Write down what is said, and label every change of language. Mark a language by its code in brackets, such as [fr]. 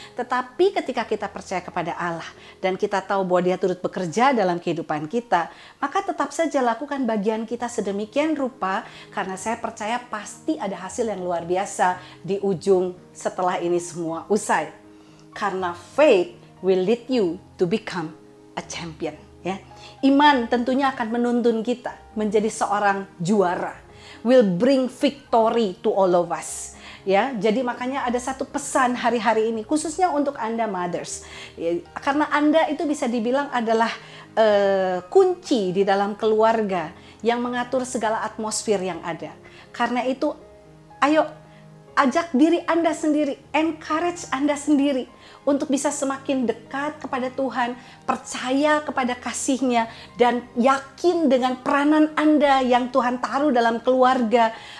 [id] Tetapi ketika kita percaya kepada Allah dan kita tahu bahwa Dia turut bekerja dalam kehidupan kita, maka tetap saja lakukan bagian kita sedemikian rupa, karena saya percaya pasti ada hasil yang luar biasa di ujung setelah ini semua usai. Karena [en] faith will lead you to become a champion. [id] Ya, iman tentunya akan menuntun kita menjadi seorang juara. [en] Will bring victory to all of us. [id] Ya, jadi makanya ada satu pesan hari-hari ini khususnya untuk Anda mothers. Ya, karena Anda itu bisa dibilang adalah kunci di dalam keluarga yang mengatur segala atmosfer yang ada. Karena itu, ayo ajak diri Anda sendiri, encourage Anda sendiri untuk bisa semakin dekat kepada Tuhan, percaya kepada kasih-Nya, dan yakin dengan peranan Anda yang Tuhan taruh dalam keluarga.